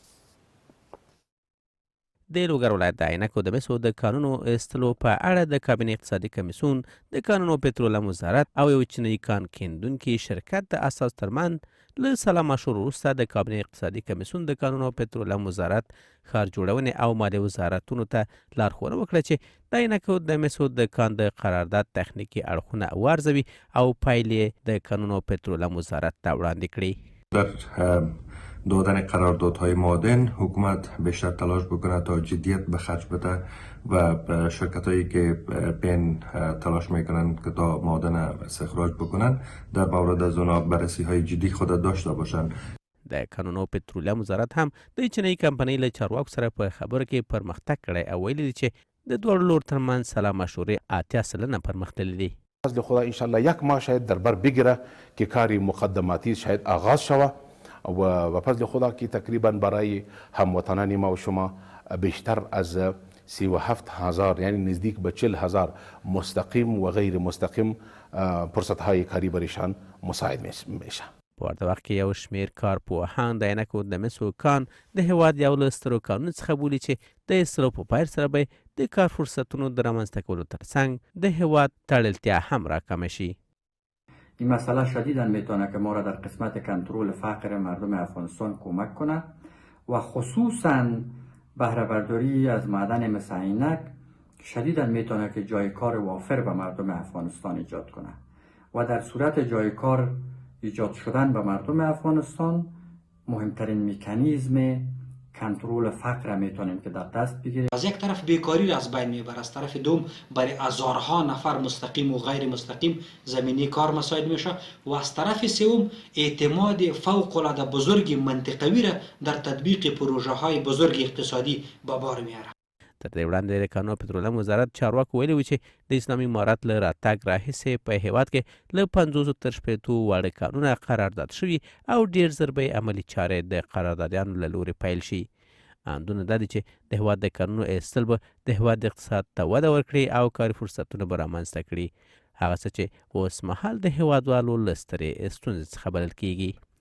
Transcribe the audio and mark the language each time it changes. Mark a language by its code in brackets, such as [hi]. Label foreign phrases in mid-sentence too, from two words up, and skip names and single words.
[ps] د لوګر ولایت د عینکو د مسو د کانونو ایستلو په اړه د کابینې اقتصادي کمیسیون د کانونو پټرولیم وزارت او یو چینی کان کیندونکي شرکت د اساس ترمنځ له سلا مشور وروسته د کابینې اقتصادي کمیسیون د کانونو پټرولیم وزارت ښار جوړونې او مالیې وزارتونو ته لارښوونه وکړه چې د عینکو د مسو د کان د قرارداد تخنیکي اړخونه وارزوي او پایلې د کانونو پټرولیم وزارت ته وړاندې کړي. [fa] دادن قراردادهای معادن حکومت بیشتر تلاش بکنه تا جدیت به خرج بده و شرکت هایی که پین تلاش میکنن که تا معادن استخراج بکنن در مورد از اونا بررسی های جدی خود داشته باشن. [ps] د کانونو پټرولیم وزارت هم د چینی کمپنۍ له چارواکو سره په خبرو کې پرمختګ کړی او ویلي دي چې د دواړو لورو ترمنځ سلا مشورې 80% پرمختللي دي. [fa] فضل خدا انشالله یک ماه شاید در بر بگیره که کاری مقدماتی شاید آغاز شوه و فضل خدا که تقریبا برای هموطنان ما و شما بیشتر از 37,000 یعنی نزدیک به 40,000 مستقیم و غیر مستقیم فرصت های کاری برشان مساعد میشه. [ps] په ورته وخت کې یو شمېر کارپوهان د عینکو د مسو کان د هیواد یو له سترو کانونو څخه بولي چې د ایستلو په پایل سره به د کار فرصتونو د رامنځته کولو ترڅنګ د هیواد تړلتیا هم راکمه شي. [fa] این مسئله شدیداً میتونه که ما را در قسمت کنترل فقر مردم افغانستان کمک کنه و خصوصاً بهره برداری از معدن مثل عینک شدیداً میتونه که جای کار وافر به مردم افغانستان ایجاد کنه و در صورت جای کار ایجاد شدن به مردم افغانستان مهمترین مکانیزم کنترل فقر میتونیم که در دست بگیریم. از یک طرف بیکاری را از بین میبره، از طرف دوم برای هزارها نفر مستقیم و غیر مستقیم زمینی کار مساعد میشه و از طرف سوم اعتماد فوق العاده بزرگ منطقوی را در تطبیق پروژه های بزرگ اقتصادی به بار میاره. [ps] تر دې وړاندې د کانونو پترولیم وزارت چارواکو ویلي و چې د اسلامي امارت له راتګ راهیسې په هیواد کې له 50 تر 60 واړه کانونه قرارداد شوي او ډېر زر به یې عملي چارې د قراردادیانو له لورې پیل شي. اندونه دا دي چې د هیواد د کانونو ایستل به د هیواد اقتصاد ته وده ورکړي او کاري فرصتونه به رامنځته کړي، هغه څه چې اوس مهال د هیوادوالو له سترې ستونزې څخه بلل کیږي.